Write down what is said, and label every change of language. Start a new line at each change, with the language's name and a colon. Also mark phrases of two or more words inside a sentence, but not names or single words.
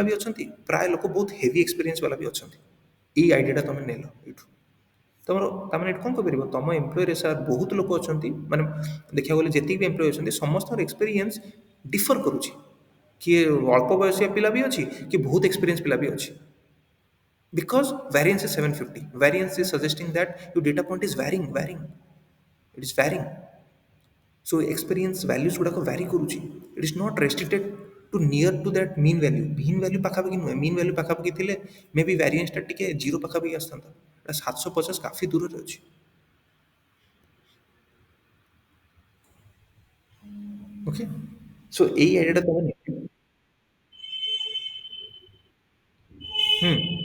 Odia: ବି ଅଛନ୍ତି ପ୍ରାୟ ଲୋକ ବହୁତ
English: heavy experience
Odia: ବାଲା ବି ଅଛନ୍ତି ଏଇ ଆଇଡ଼ିଆଟା ତମେ ନେଲ ଏଇଠୁ ତମର ତାମାନେ ଏଠି କ'ଣ କରିପାରିବ ତମ ଏମ୍ପ୍ଲୟରେ ସାର୍ ବହୁତ ଲୋକ ଅଛନ୍ତି ମାନେ ଦେଖିବାକୁ ଗଲେ ଯେତିକି ବି ଏମ୍ପ୍ଲୟ ଅଛନ୍ତି ସମସ୍ତଙ୍କର
English: experience differ
Odia: କରୁଛି କିଏ ଅଳ୍ପ ବୟସିଆ ପିଲା ବି ଅଛି କି ବହୁତ ଏକ୍ସପିରିଏନ୍ସ ପିଲା ବି ଅଛି
English: because variance is 750 variance is suggesting that your data point is varying it is varying so experience values
Odia: ଗୁଡ଼ାକ vary କରୁଛି
English: it is not restricted to near to that mean value
Odia: ପାଖାପାଖି ନୁହେଁ
English: mean value
Odia: ପାଖାପାଖି ଥିଲେ ମେ ବି varianceଟା ଟିକେ ଜିରୋ ପାଖାପାଖି ଆସିଥାନ୍ତା ଏଟା 750 କାଫି ଦୂରରେ ଅଛି
English: okay so
Odia: ଏଇ ଆଇଡ଼ିଆଟା ତମେ ହୁଁ